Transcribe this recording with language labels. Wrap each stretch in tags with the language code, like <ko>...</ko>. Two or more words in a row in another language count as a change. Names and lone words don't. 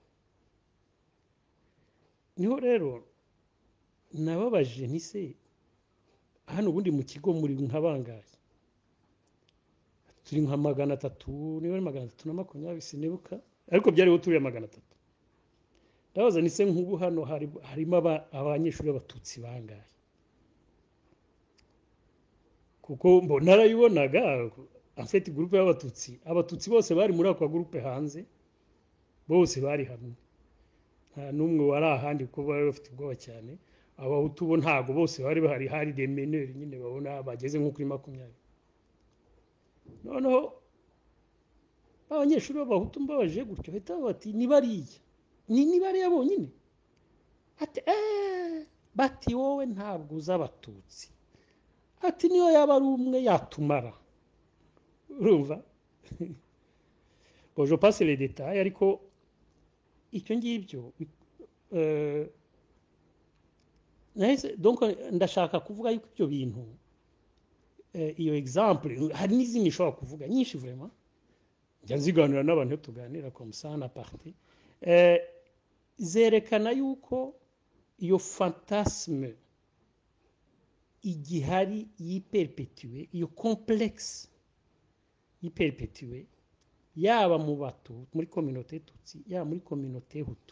<rw>niho rero nababaje ntise hano ubundi mu kigo muri nkabangaye turi nka 300 niba ari 320 sinibuka ariko byariho turi 300 ndabaza nise nk'ubu hano harimo abanyeshuri b'abatutsi bangaye kuko narayibonaga</rw> <fr>en fait groupe</fr> <rw>y'abatutsi bose bari muri ako groupe hanze bose bari hamwe nta numwe wari ahandi kuko bari bafite ubwoba cyane abahutu bo ntago bose bari bahari hari</rw> <fr>des meneurs</fr> <rw>nyine babona bageze nko kuri 20 noneho abanyeshuri b'abahutu mbabaje gutyo hita bati ni bariya bonyine ati bati wowe ntabwo uzi abatutsi, ati niyo yaba ari umwe yatumara. Urumva?</rw> <fr>Bon, je passe les détails,</fr> <rw>ariko icyo ngibyo donc ndashaka kuvuga yuko ibyo bintu iyo exemple hari n'izindi nshobora kuvuga nyinshi vraiment, njya nziganira n'abantu tuganira</rw> <fr>comme ça</fr> <rw>na partie zerekana yuko iyo fantasme igihari yiperpetuwe, iyo complexe yiperpetuwe, yaba mu batu muri</rw> <fr>communauté tutsi,</fr> <rw>yaba muri</rw> <fr>communauté hutu.</fr>